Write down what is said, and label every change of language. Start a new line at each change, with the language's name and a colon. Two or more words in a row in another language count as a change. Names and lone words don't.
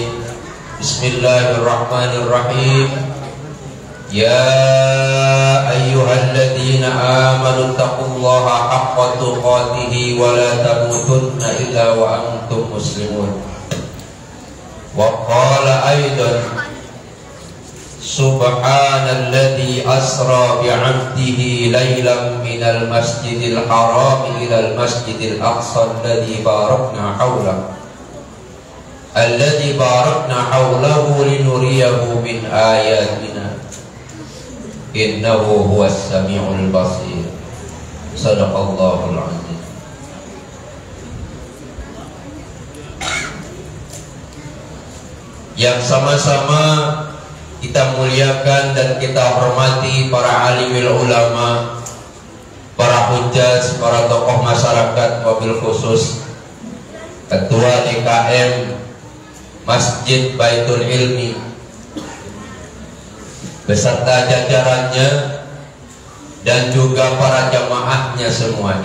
Arabic: بسم الله الرحمن الرحيم. يا أيها الذين آمنوا اتقوا الله حق تقاته ولا تموتن إلا وأنتم مسلمون. وقال أيضا سبحان الذي أسرى بعبده ليلا من المسجد الحرام إلى المسجد الأقصى الذي باركنا حوله لنريه من آياتنا إنه هو السميع البصير. صدق الله العظيم.
Indonesian: Yang sama-sama kita muliakan dan kita hormati para
Arabic: عالمي العلماء,
Indonesian: para hujjaj, para tokoh masyarakat,
Arabic: وبالخصوص
Indonesian: Ketua DKM Masjid Baitul Ilmi beserta jajarannya dan juga para jamaahnya semua.